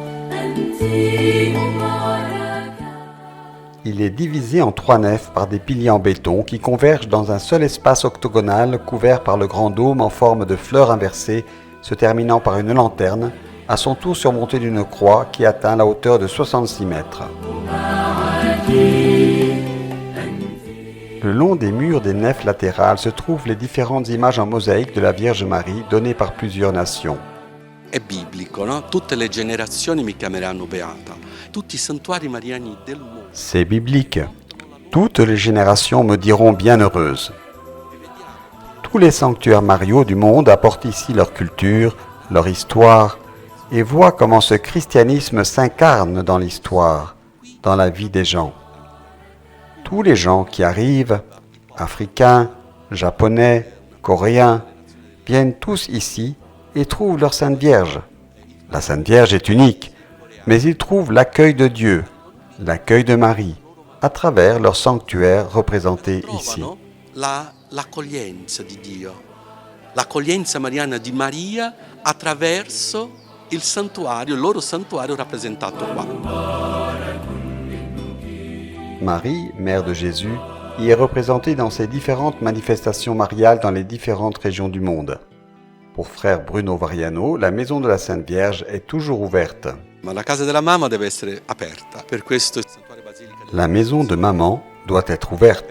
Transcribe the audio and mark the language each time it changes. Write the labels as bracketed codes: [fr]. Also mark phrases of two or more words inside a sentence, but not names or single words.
[fr] Il est divisé en 3 nefs par des piliers en béton qui convergent dans un seul espace octogonal couvert par le grand dôme en forme de fleur inversée, se terminant par une lanterne, à son tour surmontée d'une croix qui atteint la hauteur de 66 mètres. Le long des murs des nefs latérales se trouvent les différentes images en mosaïque de la Vierge Marie données par plusieurs nations. [it] È biblico, no? Tutte le generazioni mi chiameranno beata. Tutti i santuari mariani del mondo. [fr] C'est biblique. Toutes les générations me diront bienheureuse. Tous les sanctuaires mariaux du monde apportent ici leur culture, leur histoire, et voient comment ce christianisme s'incarne dans l'histoire, dans la vie des gens. Tous les gens qui arrivent, africains, japonais, coréens, viennent tous ici et trouvent leur Sainte Vierge. La Sainte Vierge est unique, mais ils trouvent l'accueil de Dieu, l'accueil de Marie, à travers leur sanctuaire représenté ici. [it] L'accoglienza di Dio, l'accoglienza mariana di Maria attraverso il loro santuario rappresentato qua. [fr] Marie, mère de Jésus, y est représentée dans ses différentes manifestations mariales dans les différentes régions du monde. Pour frère Bruno Variano, la maison de la Sainte Vierge est toujours ouverte. La maison de maman doit être ouverte.